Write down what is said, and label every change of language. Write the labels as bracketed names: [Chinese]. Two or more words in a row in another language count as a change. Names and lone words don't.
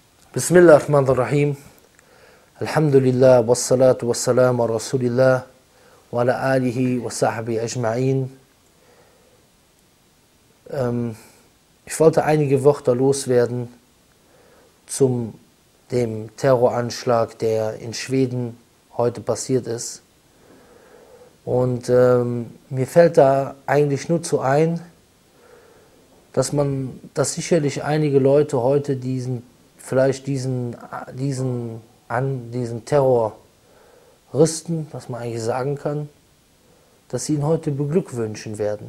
[Arabic] بسم الله الرحمن الرحيم. الحمد لله، والصلاة والسلام على رسول الله وعلى آله وصحبه أجمعين. [German] Ich wollte einige Worte loswerden zum dem Terroranschlag, der in Schweden heute passiert ist. Und mir fällt da eigentlich nur zu ein, dass sicherlich einige Leute heute diesen Terroristen, was man eigentlich sagen kann, dass sie ihn heute beglückwünschen werden.